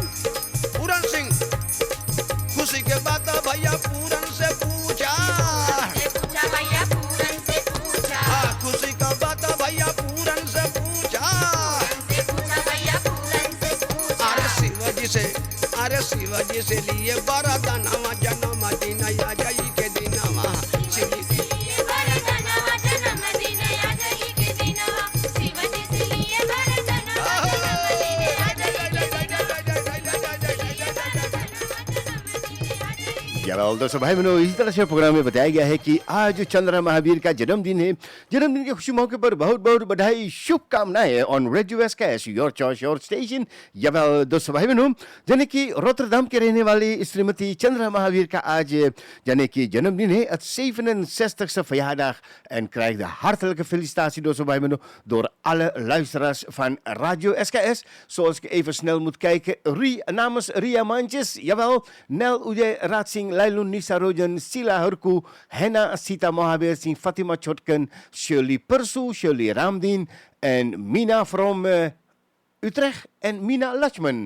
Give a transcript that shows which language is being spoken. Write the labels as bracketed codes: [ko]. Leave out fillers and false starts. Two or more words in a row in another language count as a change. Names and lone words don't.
[hns] पूरन सिंह खुशी के बात भैया पूरन से पूछा, खुशी का बात भैया पूरन से पूछा। अरे शिवजी से लिए वरदानवा जन्मदिन या जई के दिनवा। [hi] दोस्तों भाई बहनों, इसी तरह से प्रोग्राम में बताया गया है कि आज चंद्र महावीर का जन्मदिन है। जन्मदिन की खुशी मौके पर बहुत बहुत बधाई, शुभकामनाएं [en] On Radio SKS, your choice your station. [hi] दोस्तों भाई बहनों, यानी कि रोटरडम के रहने वाली श्रीमती चंद्र महावीर का आज यानी कि जन्मदिन है, [nl] het 67ste verjaardag en krijgt de hartelijke felicitatie doorzo bij me door alle luisteraars van Radio SKS. Zoals ik even snel moet kijken, namens Ria Manches, jawel, Nel Ude Ratsing, Lailun Nisa Rojan, Sila Hurku, Henna Sita Mohaber Singh, Fatima Chotken, Shirley Persu, Shirley Ramdin en Mina from Utrecht en Mina Lachman।